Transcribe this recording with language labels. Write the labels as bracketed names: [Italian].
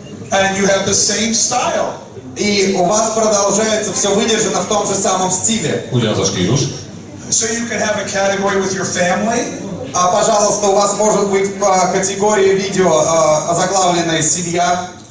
[English] And you have the same style. [Russian] И у вас продолжается все выдержано в том же самом стиле. [English] So you can have a category with your family. [Russian] Пожалуйста, у вас может быть категория видео озаглавленная «Семья».